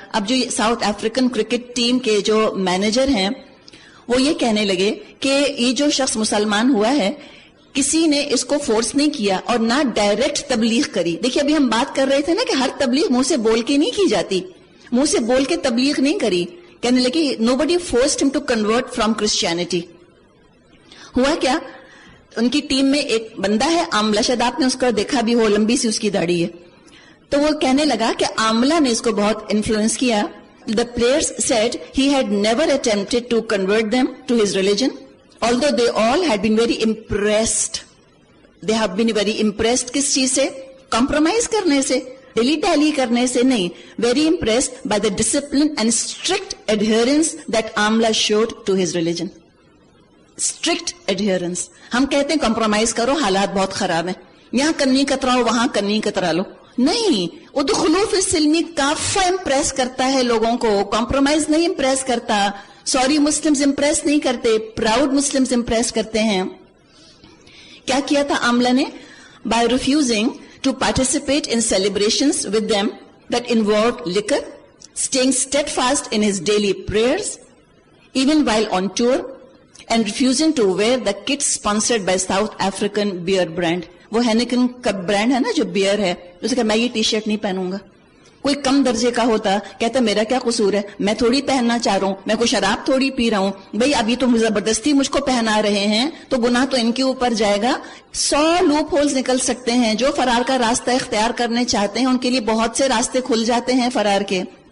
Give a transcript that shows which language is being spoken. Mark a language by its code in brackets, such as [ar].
[ur] اب جو south African cricket team کے جو مینیجر ہیں وہ یہ کہنے لگے کہ یہ جو شخص مسلمان ہوا ہے, کسی نے اس کو فورس نہیں کیا اور نہ ڈائریکٹ تبلیغ کری. دیکھیے ابھی ہم بات کر رہے تھے نا کہ ہر تبلیغ منہ سے بول کے نہیں کی جاتی, منہ سے بول کے تبلیغ نہیں کری. کہنے لگے [en] nobody forced him to convert from Christianity. [ur] ہوا کیا, ان کی ٹیم میں ایک بندہ ہے آملہ, شاید آپ نے اس کو دیکھا بھی ہو, لمبی سی اس کی داڑھی ہے. تو وہ کہنے لگا کہ آملہ نے اس کو بہت انفلوئنس کیا. [en] The players said he had never attempted to convert them to his religion, although they all had been very impressed. They have been very impressed [ur] کس چیز سے, کمپرومائز کرنے سے, ڈیلی ڈیلی کرنے سے نہیں. [en] Very impressed by the discipline and strict adherence that Amla showed to his religion. Strict adherence. [ur] ہم کہتے ہیں کمپرومائز کرو, حالات بہت خراب ہیں, یہاں کنی کتراؤ وہاں کنی کترا لو. نہیں, [ar] ادخلوا فی السلم کافہ [ur] امپریس کرتا ہے لوگوں کو, کمپرومائز نہیں امپریس کرتا. سوری مسلمز امپریس نہیں کرتے, پراؤڈ مسلمز امپریس کرتے ہیں. کیا کیا تھا آملہ نے؟ [en] By refusing to participate in celebrations with them that involved liquor, staying steadfast in his daily prayers, even while on tour, and refusing to wear the kits sponsored by South African beer brand. [ur] وہ ہینیکن کا brand ہے نا جو beer ہے, اسے کہ میں یہ ٹی شرٹ نہیں پہنوں گا. کوئی کم درجے کا ہوتا کہتا میرا کیا قصور ہے, میں تھوڑی پہننا چاہ رہا ہوں, میں کوئی شراب تھوڑی پی رہا ہوں. بھئی ابھی تو زبردستی مجھ کو پہنا رہے ہیں تو گناہ تو ان کے اوپر جائے گا. 100 لوپ ہولز نکل سکتے ہیں. جو فرار کا راستہ اختیار کرنے چاہتے ہیں ان کے لیے بہت سے راستے کھل جاتے ہیں فرار کے.